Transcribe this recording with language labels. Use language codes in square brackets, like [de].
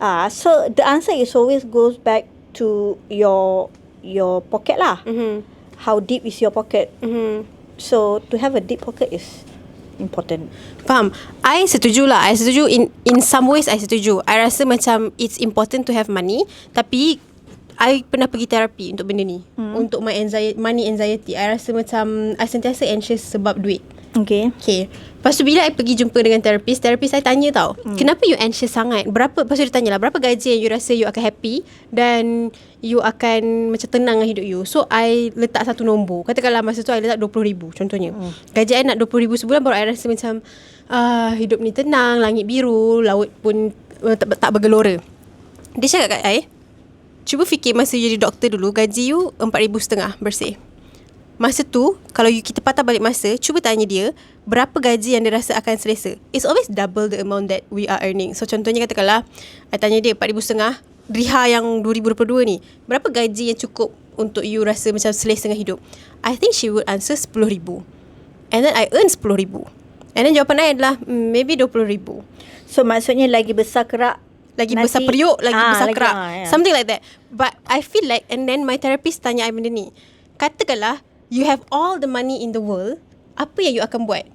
[en] So the answer is always goes back to your pocket lah. How deep is your pocket? So to have a deep pocket is important. [ms] Faham? I setuju lah. I setuju in some ways. I setuju. [en] I rasa macam it's important to have money. [ms] Tapi I pernah pergi terapi untuk benda ni. Untuk my money anxiety. I rasa macam I sentiasa anxious sebab duit. [en] Okay. [ms] Lepas tu bila I pergi jumpa dengan terapis saya tanya tau, kenapa you anxious sangat? Lepas tu dia tanya lah, berapa gaji yang you rasa you akan happy dan you akan macam tenang dengan hidup you? So I letak satu nombor. Katakanlah masa tu I letak 20,000 contohnya. Gaji I nak 20,000 sebulan, baru I rasa macam hidup ni tenang, langit biru, laut pun tak bergelora. Dia cakap kat I, cuba fikir masa you jadi doktor dulu, gaji you 4,500 bersih. Masa tu, kalau kita patah balik masa, cuba tanya dia, berapa gaji yang dia rasa akan selesa? [en] It's always double the amount that we are earning. [ms] So contohnya katakanlah, I tanya dia 4,500, Riha yang 2022 ni, berapa gaji yang cukup untuk you rasa macam selesa dengan hidup? [en] I think she would answer 10,000. And then I earn 10,000. And then jawapan I adalah maybe 20,000. [ms] So maksudnya lagi besar kerak, Lagi nanti, besar periuk, lagi besar lagi, kerak. [en] yeah. Something like that. But I feel like, and then my therapist [ms] tanya I benda ni. Katakanlah you have all the money in the world, apa yang you akan buat?